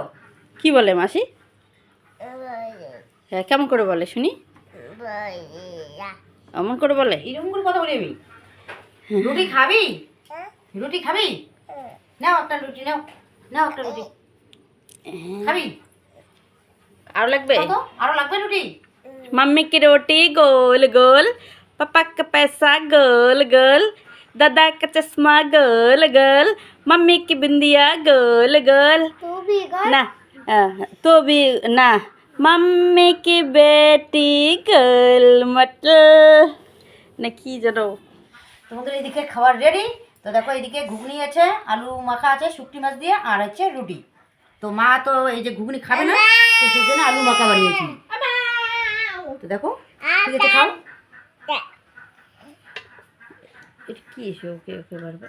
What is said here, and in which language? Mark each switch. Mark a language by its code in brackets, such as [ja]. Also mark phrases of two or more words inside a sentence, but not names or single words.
[bn] কি বলে মাসি? হ্যাঁ, কেমন করে বলে শুনি? এমন করে বলে? এরকম করে কথা বলি আমি? রুটি খাবি? রুটি খাবি? নাও একটা রুটি, নাও নাও একটা রুটি খাবি? আরো লাগবে? আরো লাগবে রুটি? [hi] मम्मी की रोटी गोल गोल, पापा का पैसा गोल गोल, दादा का चश्मा गोल गोल, मम्मी की बिंदिया गोल गोल। तू भी गोल ना तो भी ना, मम्मी की बेटी गोल मटल [bn] না কি জানো। তোমাদের এদিকে খাবার রেডি। তো দেখো এইদিকে ঘুগনি আছে, আলু মাখা আছে শুকটি মাছ দিয়ে, আর হচ্ছে রুটি। তো মা তো এই যে ঘুগনি খাবে না, তো সেই জন্য আলু মাখা বানিয়েছি। তো দেখো, ঠিক আছে খাও। এটা কি এসে ওকে ওকে বারবার?